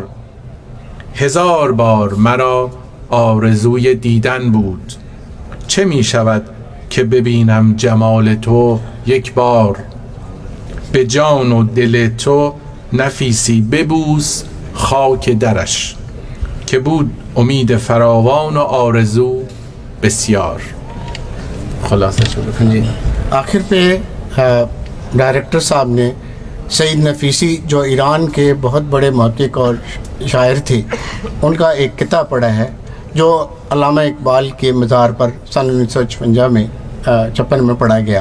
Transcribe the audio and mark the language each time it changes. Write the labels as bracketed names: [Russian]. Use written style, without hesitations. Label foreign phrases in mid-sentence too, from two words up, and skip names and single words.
[Persian] هزار بار مرا آرزوی دیدن بود، چه می شود که ببینم جمال تو یک بار. به جان و دل تو نفیسی ببوس خاک درش، که بود امید فراوان و آرزو بسیار. [Urdu] خلاصہ جی آخر پہ ڈائریکٹر صاحب نے سعید نفیسی جو ایران کے بہت بڑے محقق اور شاعر تھے ان کا ایک کتاب پڑھا ہے جو علامہ اقبال کے مزار پر سن 1956 میں 56 میں پڑھا گیا.